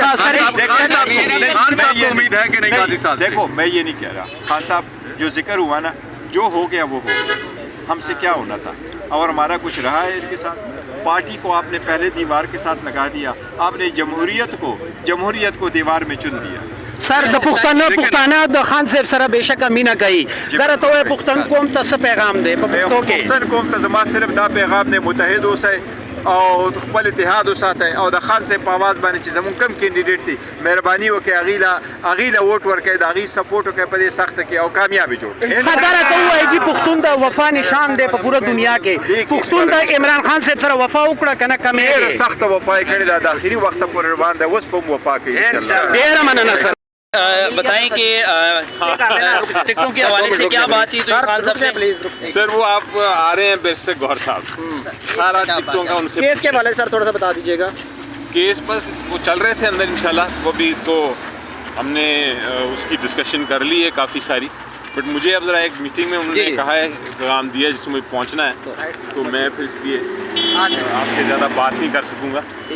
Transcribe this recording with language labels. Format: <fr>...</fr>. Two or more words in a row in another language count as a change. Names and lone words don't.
<ur>خان صاحب کو امید ہے کہ نہیں قاضی صاحب؟ دیکھو میں یہ نہیں کہہ رہا، خان صاحب جو ذکر ہوا نا، جو ہو گیا وہ ہو گیا، ہم سے کیا ہونا تھا، اور ہمارا کچھ رہا ہے اس کے ساتھ؟ پارٹی کو آپ نے پہلے دیوار کے ساتھ لگا دیا، آپ نے جمہوریت کو دیوار میں چن دیا۔</ur> <ps>سر د پښتانه د خان صاحب سره بهشکه مینه کوي، دغه ته وایي پښتون قوم ته څه پیغام دی په پښتو کې؟ پښتون قوم ته زما صرف دا پیغام دی، متحد اوسئ او خپل اتحاد وساتئ، او د خان صاحب په آواز باندې چې زمونږ کم کینډیډیټ دی مهرباني وکړئ هغې له ووټ ورکړئ، د هغې سپورټ وکړئ په دې سخته کې، او کامیابي جوړ کړئ۔ خبره ته ووایي چې پښتون د وفا نشان دی په پوره دنیا کې، پښتون د عمران خان صاحب سره وفا وکړه که نه کمې؟ ډېره سخته وفا یې کړې ده، د آخري وخته پورې روان دی، اوس به هم وفا کوي انشاءاللہ۔ ډېره مننه سر۔</ps> <ur>بتائیں کہ ٹکٹوں کے حوالے سے کیا بات چیت ہوئی خان صاحب سے؟ سر وہ آپ آ رہے ہیں بیرسٹر گوہر صاحب، سارا ٹکٹوں کا ان سے کیس کے حوالے سے سر تھوڑا سا بتا دیجیے گا۔ کیس بس وہ چل رہے تھے اندر انشاءاللہ، وہ بھی تو ہم نے اس کی ڈسکشن کر لی ہے کافی ساری، بٹ مجھے اب ذرا ایک میٹنگ میں انہوں نے کہا ہے پیغام دیا جس میں پہنچنا ہے، تو میں پھر اس لیے آپ سے زیادہ بات نہیں کر سکوں گا۔</ur>